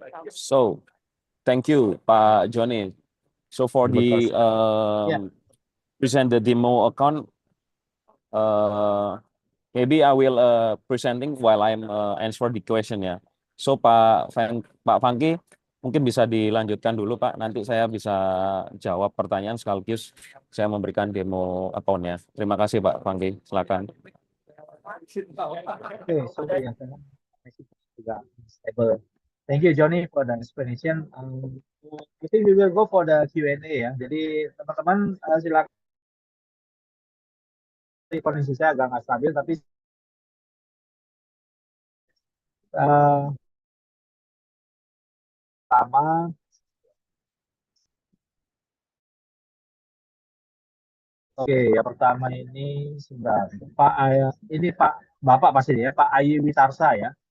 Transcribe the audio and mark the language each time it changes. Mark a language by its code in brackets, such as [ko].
[en] So, thank you, Pak Johnny. So for [id] Terima [en] the [id] kasih. [en] present the demo account, maybe I will presenting while I'm answer the question ya. [id] So Pak Fangki mungkin bisa dilanjutkan dulu Pak. Nanti saya bisa jawab pertanyaan sekaligus saya memberikan demo account-nya. Terima kasih Pak Fangki. Silakan. [en] Okay, so yeah, stable. Thank you, Johnny, for the explanation. I think we will go for the Q&A ya. [id] Jadi teman-teman silakan. Kondisi saya agak nggak stabil, tapi pertama, oke, yang pertama ini sebentar, ini Bapak pasti ya, Pak Ayi Witarsa ya.